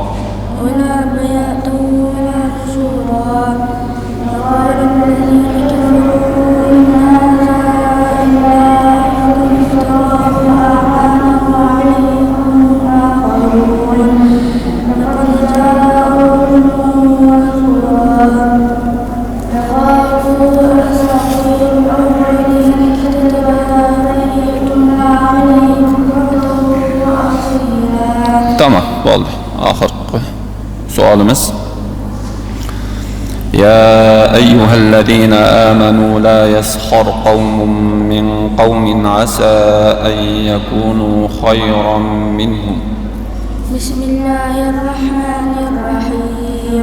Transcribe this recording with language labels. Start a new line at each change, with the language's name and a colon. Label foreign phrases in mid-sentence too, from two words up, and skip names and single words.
Arabic: وقال الذين كفروا إن هذا إلا إفك افتراه وأعانه عليهم آخرون لقد جاءهم رسولا فقالوا أساطير الأولين اكتتبها فليتملى عليهم بكرة وأصيلا.
Azerbaijani: Tamam, oldu. Ahir sualımız.
Arabic: يا أيها الذين آمنوا لا يسخر قوم من قوم عسى أن يكونوا خيرا منهم. بسم الله الرحمن الرحيم.